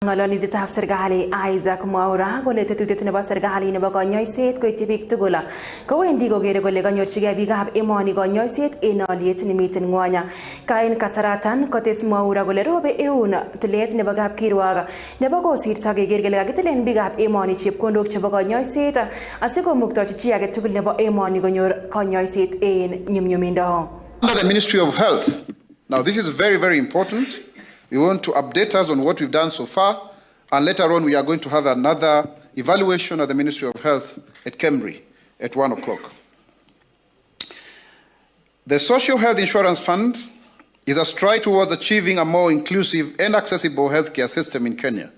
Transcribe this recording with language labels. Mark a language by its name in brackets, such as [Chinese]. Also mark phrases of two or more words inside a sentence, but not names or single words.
[Kalenjin] Ngololindetap serikali Isaac Mwaura kole tetutiet nebo serikali nebo konyoiset koityi biik tugul kowendi kokere kole kanyorchigei biikab emoni konyoiset en olyet nemiten ng'wony. Kaen kasaratan kotes Mwaura kole robe eun tilet nebo kapkirwok nebo kosirto keker kole kakitilen biikab emoni chepkondok chebo konyoiset asikomuktochi chi age tugul nebo emoni konyor konyoiset en nyumnyumindo. [English] Under the Ministry of Health, now this is very, very important. We want to update us on what we've done so far, and later on we are going to have another evaluation of the Ministry of Health at Cambridge at 1 o'clock. The Social Health Insurance Fund is a stride towards achieving a more inclusive and accessible healthcare system in Kenya.